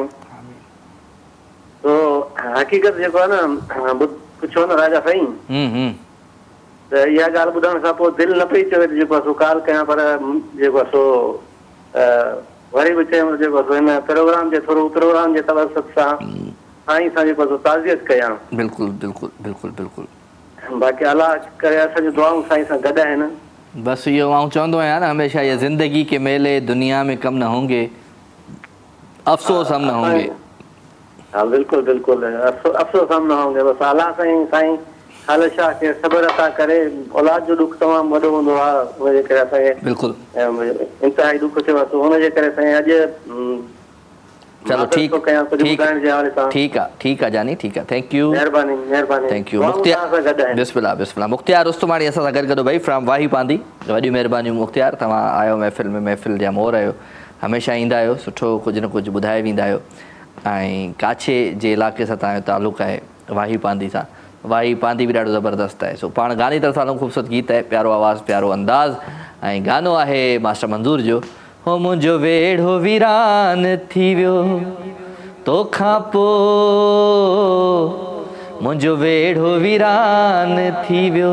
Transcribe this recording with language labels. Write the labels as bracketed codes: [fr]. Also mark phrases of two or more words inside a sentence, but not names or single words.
[sd] तो हक़ीक़त जेको आहे न, पुछो न राजा साईं, त इहा ॻाल्हि ॿुधण खां पोइ दिलि न पई चवे जेको आहे सो काल कयां, पर जेको आहे सो वरी बि चयमि जेको आहे सो हिन प्रोग्राम जे थोरो प्रोग्राम जे तवसत सां साईं सां जेको आहे सो ताज़ियत कयां। बिल्कुलु बिल्कुलु बिल्कुलु बिल्कुलु। बाक़ी अलाह करे असांजूं दुआऊं साईं सां गॾु आहिनि। बस इहो आउं चवंदो आहियां न हमेशह, [ur] ये ज़िंदगी के मेले दुनिया में कम न होंगे, अफ़सोस हम न होंगे। [sd] हाँ बिल्कुलु बिल्कुलु, [ur] افسوس ہم نہ ہوں گے. [sd] बसि अलाह साईं ख़ालिद शाह खे सब्र अता करे। औलाद जो ॾुख तमामु वॾो हूंदो आहे, हुनजे करे असांखे बिल्कुलु इंतिहाई ॾुख थियो आहे। हुनजे करे साईं अॼु चलो ठीक आहे जानी, ठीक आहे, [en] थैंक यू, [sd] महिरबानी [en] थैंक यू। [sd] बिस्मिल्लाह बिस्मिल्लाह। मुख़्तियार रुस्तमाणी असां सां गॾु भाई फ्रॉम वाही पांदी। वॾी महिरबानी मुख़्तियार, तव्हां आयो महफ़िल में, महफ़िल जा मोर आहियो, हमेशह ईंदा आहियो, सुठो कुझु न कुझु ॿुधाए वेंदा आहियो। ऐं काछे जे इलाइक़े सां तव्हांजो तालुक़ु आहे, वाही पांदी सां। वाही पांदी बि ॾाढो ज़बरदस्तु आहे। सो पाण गाने तरफ़ सां ख़ूबसूरत गीत आहे, प्यारो आवाज़ु, प्यारो अंदाज़। ऐं गानो आहे मास्टर मंज़ूर जो, हो मुंहिंजो वेढ़ो वीरान थी वियो तोखां पोइ, मुंहिंजो वेढ़ो वीरान थी वियो।